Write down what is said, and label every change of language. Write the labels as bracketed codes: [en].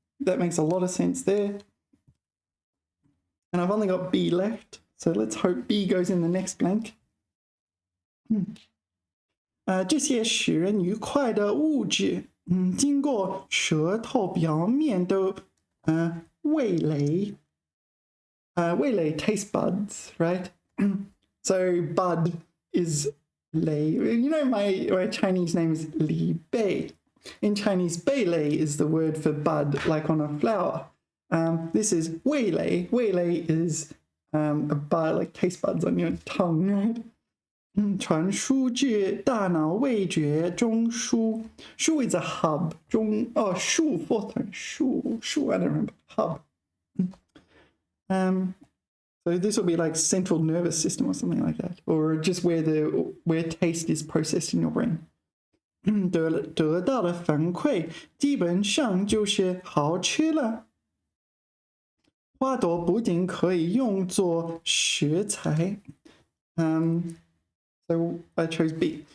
[en] That makes a lot of sense there. And I've only got B left, so let's hope B goes in the next blank. [zh] 这些使人愉快的物质，经过舌头表面的味蕾 [en] taste buds, right? So bud is 蕾. You know my Chinese name is Li Bei. In Chinese, 贝蕾 is the word for bud, like on a flower. This is 味蕾.味蕾 is a bud, like taste buds on your tongue, right? [zh] 传输至大脑味觉中枢.枢 [en] is a hub. 枢 fourth tone. 枢 I don't remember. Hub. So this will be like central nervous system or something like that, or just where taste is processed in your brain. [zh] 得到的反馈基本上就是好吃了。花朵不仅可以用作食材， [en] so I chose B。